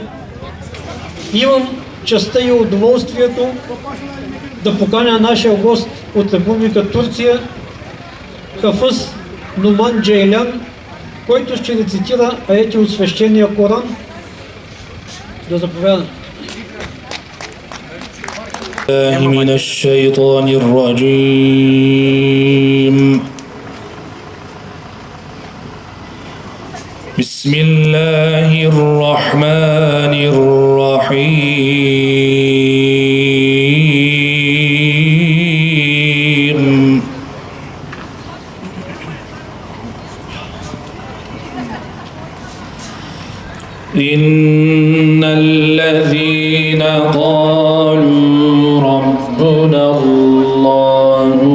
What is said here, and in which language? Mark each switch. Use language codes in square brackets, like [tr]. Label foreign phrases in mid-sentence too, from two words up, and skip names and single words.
[bg] Имам честта и удоволствието да поканя нашия гост от Република Турция, Хафъз Нуман Джейлян, който ще рецитира аети от свещения Коран. Да заповядам. [ar] من الشيطان الرجيم بسم الله الرحمن الرحيم إن الذين قالوا ربنا الله